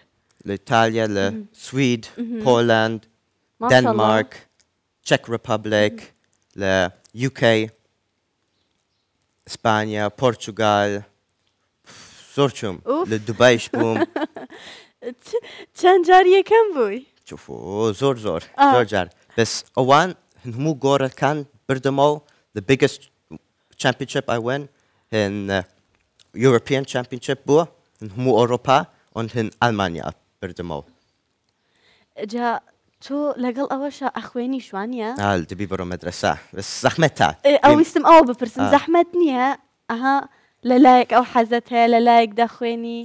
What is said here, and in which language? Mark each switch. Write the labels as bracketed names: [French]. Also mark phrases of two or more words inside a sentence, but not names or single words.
[Central Kurdish] لە ئیتالیا لە سوید، پۆلند، دەنمارک، چەک ڕپەبلیک، لە UK اسپانیا پۆرتوگال زۆر چوم لە دوبایش بووم چەند جار یەکەم بووی زۆر زۆر زۆر جار بەس ئەوان هەموو گۆڕەکان بردمەوە [English] the biggest championship I won in European championship [Central Kurdish] بووە هەموو ئەوڕۆپا ئەوان هەن ئەلمانیا بردمەوە جا تۆ لەگەڵ ئەوەشە ئەخوێنی شوانیە دەبی بڕۆ مەدرسە بەس زەحمەتە ئەویستم ئەوە بپرسم زەحمەت نییە ئەها لەلایەک ئەو حەزت هەیە لەلایەک دەخوێنی